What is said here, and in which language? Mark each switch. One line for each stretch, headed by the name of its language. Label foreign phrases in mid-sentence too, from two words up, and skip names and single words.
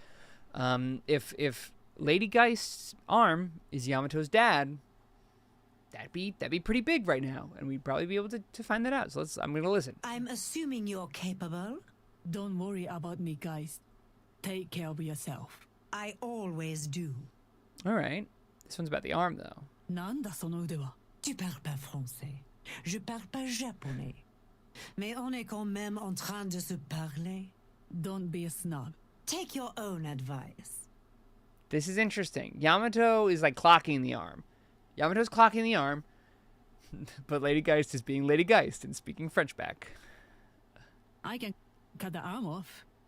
English: If Lady Geist's arm is Yamato's dad, that'd be pretty big right now, and we'd probably be able to find that out. So I'm gonna listen. I'm assuming you're capable. Don't worry about me, guys. Take care of yourself. I always do. All right. This one's about the arm, though.
Japanese: なんだその腕は?
French: Tu parles pas français. Je parle pas japonais. Mais on est quand même en train de se parler.
English: Don't be a snob. Take your own advice. This is interesting. Yamato is like clocking the arm. Yamato's clocking the arm, but Lady Geist is being Lady Geist and speaking French back. I can cut the arm off.